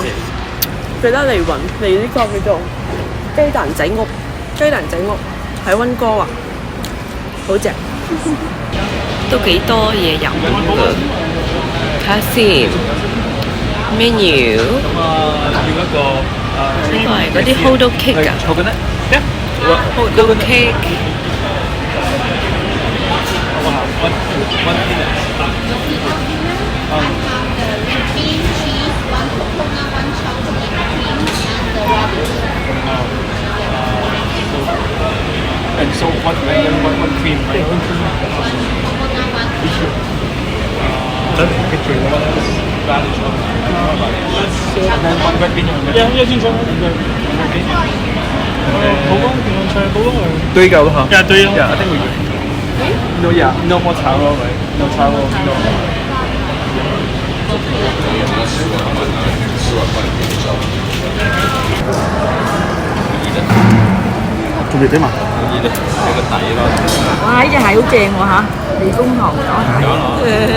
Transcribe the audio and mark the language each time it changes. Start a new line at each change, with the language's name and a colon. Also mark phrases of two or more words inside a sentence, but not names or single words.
Cantonese: 記得嚟呢個叫做雞蛋仔屋，雞蛋仔屋喺溫哥華，好正，都幾多嘢飲㗎。睇下先 menu， 呢個係嗰啲
English: hot dog cake
Cantonese: 啊 ，
English: hot dog cake。 And so what cream? Radish. And then one red bean. Yeah,
Cantonese: 清楚。堆夠啦嚇。
English: Yeah,
Cantonese: 堆咯。
English: Yeah, I think we good. No, yeah, no more
Cantonese: 炒咯，咪
English: no
Cantonese: 炒咯
English: no。
Cantonese: 仲未整埋？呢啲係個底咯。哇！呢隻蟹好正喎嚇，利豐糖咗蟹。